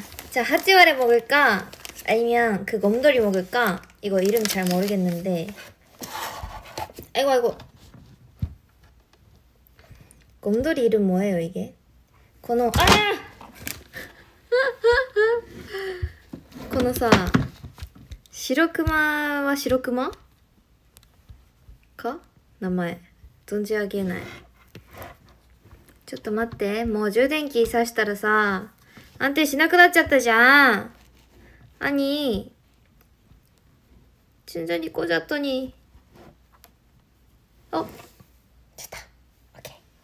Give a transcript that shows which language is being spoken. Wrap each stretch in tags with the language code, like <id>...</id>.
<ko>자 하찌와레 먹을까? 아니면 그 곰돌이 먹을까? 이거 이름 잘 모르겠는데 아이고 곰돌이 이름 뭐예요 이게?</ko> <ja>このさ白熊は白熊か名前存じ上げない。ちょっと待ってもう充電器挿したらさ安定しなくなっちゃったじゃん。</ja> <ko>아니 충전이 꽂았더니 됐다. 오케이.</ko>